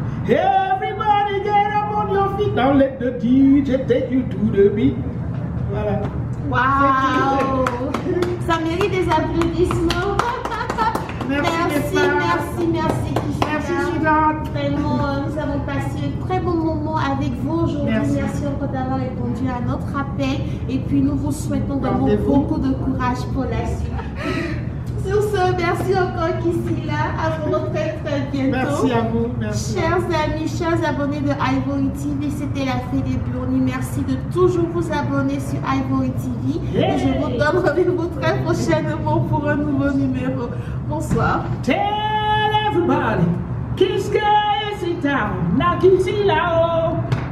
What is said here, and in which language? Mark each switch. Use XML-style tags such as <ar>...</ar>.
<en>Everybody get up on your feet. Now let the DJ take you to the beat.</en> <fr>Voilà. Waouh! Ça mérite des applaudissements. Merci. Merci, Suzanne. Vraiment, nous avons passé un très bon moment avec vous aujourd'hui. Merci encore d'avoir répondu à notre appel. Et puis, nous vous souhaitons vraiment beaucoup de courage pour la suite. Sur ce, merci encore Kisila. À vous très bientôt. Merci à vous. Merci. Chers amis, chers abonnés de Ivory TV, c'était la Fée des Brownies. Merci de toujours vous abonner sur Ivory TV. Et je vous donne rendez-vous très prochainement pour un nouveau numéro. Bonsoir.</fr> <en>Tell everybody, Kiska is in town. Now Kisila.</en>